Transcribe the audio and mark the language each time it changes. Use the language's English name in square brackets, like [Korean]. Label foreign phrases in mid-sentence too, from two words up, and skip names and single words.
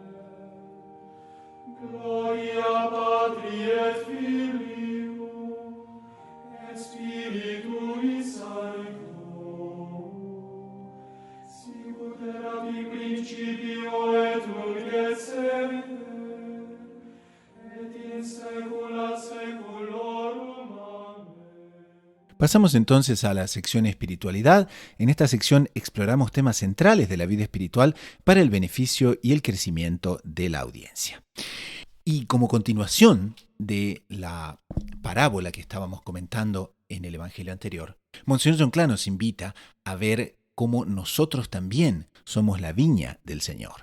[Latin] Gloria Patri et Filio, et Spiritui Sancto, sicut erat in principio et nunc et semper, et in saecula saeculorum. Amen. [Spanish] Pasamos entonces a la sección espiritualidad. En esta sección exploramos temas centrales de la vida espiritual para el beneficio y el crecimiento de la audiencia. Y como continuación de la parábola que estábamos comentando en el Evangelio anterior, Monseñor Jonclá nos invita a ver cómo nosotros también somos la viña del Señor.